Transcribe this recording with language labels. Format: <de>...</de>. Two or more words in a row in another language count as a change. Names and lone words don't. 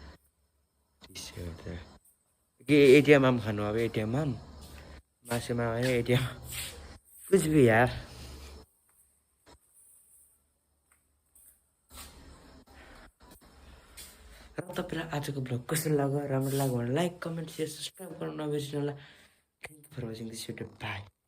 <ne>के एटिएममा पनि खानु अब एटिएममा पनि मासुमा आयो एटिएम</ne> <hi>कुछ भी यार</hi> <ne>र तपाईँलाई आजको ब्लग कस्तो लाग्यो राम्रो लाग्यो भने</ne> <en>like comment share subscribe</en> <ne>गर्नु नबिर्सिनु होला</ne> <en>thank you for watching this video bye</en>